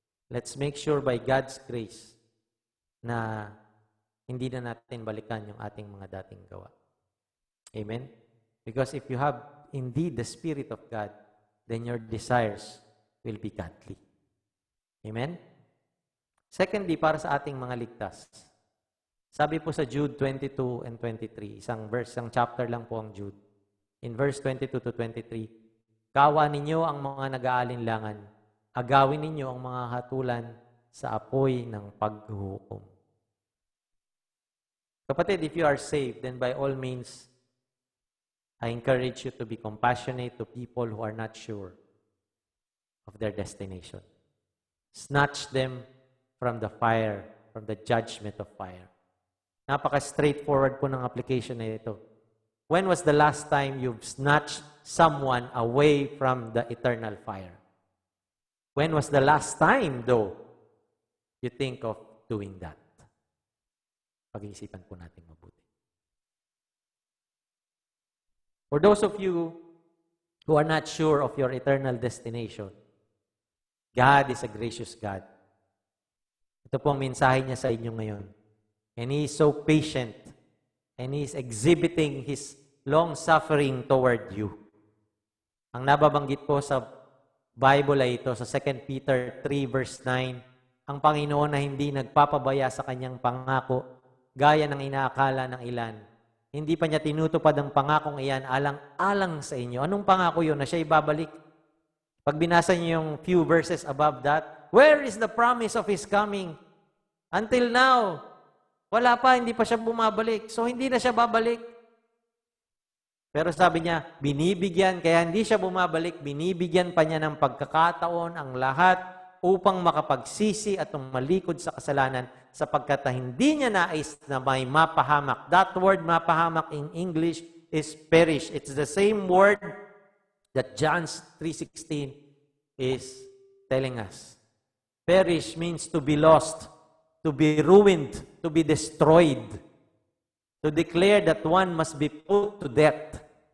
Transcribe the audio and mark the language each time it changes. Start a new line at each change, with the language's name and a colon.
English: Let's make sure by God's grace
Filipino: na hindi na natin balikan yung ating mga dating gawa. Amen?
English: Because if you have indeed the Spirit of God, then your desires will be godly. Amen?
Filipino: Secondly, para sa ating mga ligtas. Sabi po sa Jude 22 and 23, isang chapter lang po ang Jude.
English: In verse 22 to 23,
Filipino: kawa ninyo ang mga nag-aalinlangan, agawin ninyo ang mga hatulan sa apoy ng paghuhukom.
English: Kapatid, if you are saved, then by all means, I encourage you to be compassionate to people who are not sure of their destination. Snatch them from the fire, from the judgment of fire.
Filipino: Napaka-straightforward po ng application na ito.
English: When was the last time you've snatched someone away from the eternal fire? When was the last time, though, you think of doing that?
Filipino: Pag-iisipan po natin mabuti.
English: For those of you who are not sure of your eternal destination, God is a gracious God.
Filipino: Ito po ang mensahe niya sa inyo ngayon.
English: And He is so patient. And He is exhibiting His long-suffering toward you.
Filipino: Ang nababanggit po sa Bible ay ito, sa 2 Peter 3 verse 9, ang Panginoon na hindi nagpapabaya sa kanyang pangako, gaya ng inaakala ng ilan. Hindi pa niya tinutupad ang pangakong iyan alang-alang sa inyo. Anong pangako yun? Na siya ibabalik. Pag binasa niyo yung
English: few verses above that, where is the promise of His coming? Until now,
Filipino: wala pa, hindi pa siya bumabalik. So, hindi na siya babalik. Pero sabi niya, binibigyan, kaya hindi siya bumabalik, binibigyan pa niya ng pagkakataon ang lahat upang makapagsisi at malikod sa kasalanan sapagkat hindi niya nais na may mapahamak.
English: That word mapahamak in English is perish. It's the same word that John 3:16 is telling us. Perish means to be lost, to be ruined, to be destroyed, to declare that one must be put to death.